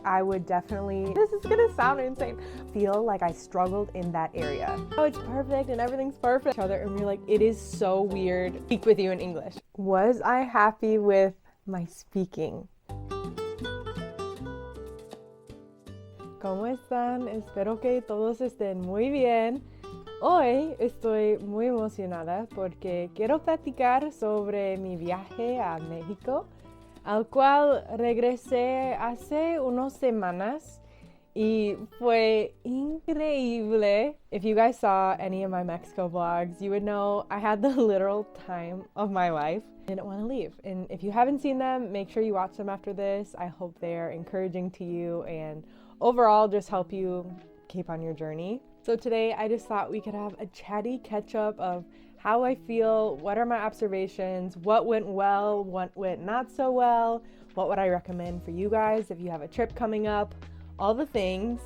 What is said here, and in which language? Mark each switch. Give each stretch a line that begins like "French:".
English: I would definitely, this is gonna sound insane, feel like I struggled in that area. Oh, it's perfect and everything's perfect. And you're like, it is so weird to speak with you in English. Was I happy with my speaking?
Spanish: ¿Cómo están? Espero que todos estén muy bien. Hoy estoy muy emocionada porque quiero platicar sobre mi viaje a México, al cual regresé hace unas semanas y fue increíble.
English: If you guys saw any of my Mexico vlogs, you would know I had the literal time of my life. I didn't want to leave. And if you haven't seen them, make sure you watch them after this. I hope they're encouraging to you and overall just help you keep on your journey. So today I just thought we could have a chatty catch up of how I feel, what are my observations, what went well, what went not so well, what would I recommend for you guys if you have a trip coming up, all the things.